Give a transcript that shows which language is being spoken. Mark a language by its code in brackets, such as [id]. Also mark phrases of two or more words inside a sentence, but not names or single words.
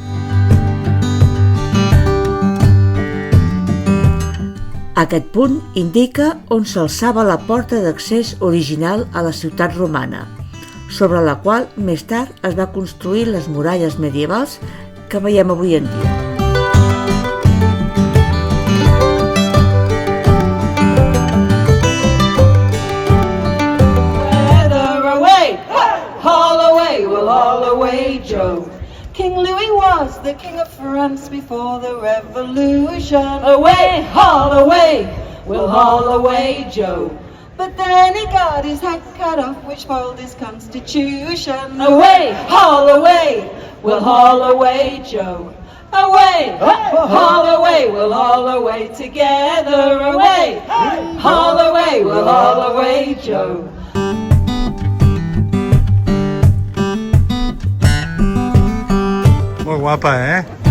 [ca] Aquest punt indica on s'alçava la porta d'accés original a la ciutat romana, sobre la qual més tard es va construir les muralles medievals que veiem avui en dia. [en] King Louis was the king of France before the revolution. Away, haul away, we'll haul away Joe. But then he got his head cut off, which foiled his constitution. Away, haul away, we'll haul away Joe. Away, haul away, we'll haul away together. Away, haul away, we'll haul away Joe. [ca] Molt guapa, eh?